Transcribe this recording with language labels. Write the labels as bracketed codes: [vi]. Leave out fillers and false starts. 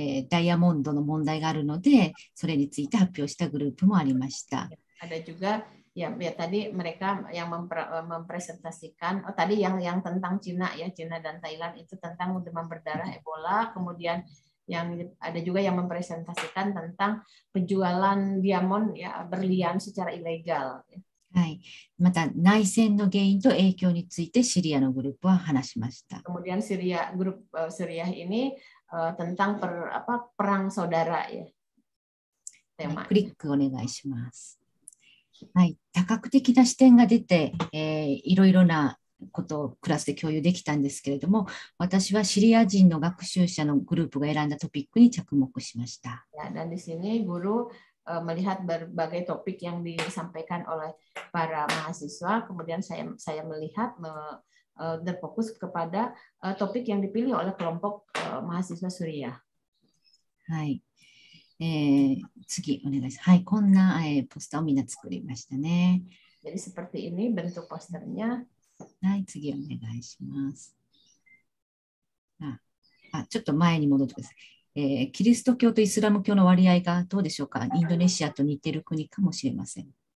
[ja] ダイヤモンドの問題があるので、それについて発表したグループもありました。 [id] Ada juga ya tadi mereka yang mempresentasikan tadi yang tentang Cina ya, Cina dan Thailand itu tentang demam berdarah Ebola, kemudian yang ada juga yang mempresentasikan tentang penjualan diamond ya berlian secara ilegal. [ja] はい。また内戦の原因と影響についてシリアのグループは話しました。 [id] Kemudian grup Syria ini tentang perang saudara ya. [ja] クリックお願いします。はい、多角的な視点が出て、いろいろなことをクラスで共有できたんですけれども、私はシリア人の学習者のグループが選んだトピックに着目しました。 [id] Dan di sini guru melihat berbagai topik yang disampaikan oleh para mahasiswa, kemudian saya melihat berfokus kepada topik yang dipilih oleh kelompok mahasiswa Suriah. [ja] はい。次お願いします。はい、こんな、ポスターをみんな作りましたね。 [id] Jadi seperti ini bentuk posternya. [ja] はい、次お願いします。ちょっと前に戻ってください。キリスト教とイスラム教の割合がどうでしょうか。インドネシアと似ている国かもしれません。